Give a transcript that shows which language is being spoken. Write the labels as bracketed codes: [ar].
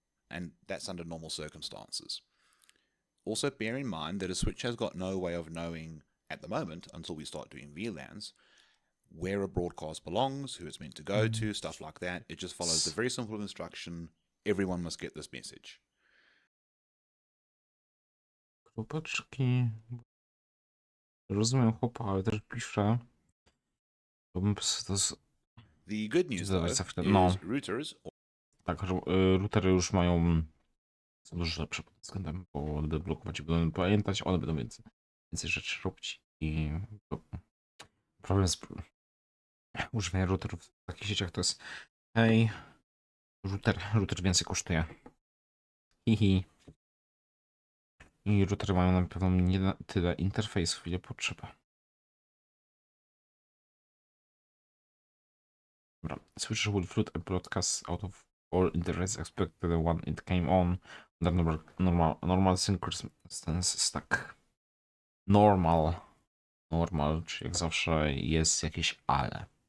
[en] And that's under normal circumstances. Also, bear in mind that a switch has got no way of knowing at the moment, until we start doing VLANs, where a broadcast belongs, who it's meant to go to, stuff like that. It just follows the very simple instruction, everyone must get this message. [pl] Kropeczki. Rozumiem chłopa, ale też piszę. To bym to [en] The good news, though, [pl] zdawać za chwilę. No, [en] is routers. [pl] tak, routery już mają są dużo lepsze pod tym względem, bo one będą blokować i będą pamiętać, one będą więcej rzeczy robić i problem z używania routerów w takich sieciach to jest hej, router więcej kosztuje. Hihi. I routery mają na pewno nie tyle interfejsów, ile potrzeba. Dobra. [en] Switch will flood a broadcast out of all interfaces except the one it came on under normal circumstances. [pl] Tak. Normal, czyli jak zawsze jest jakieś ale.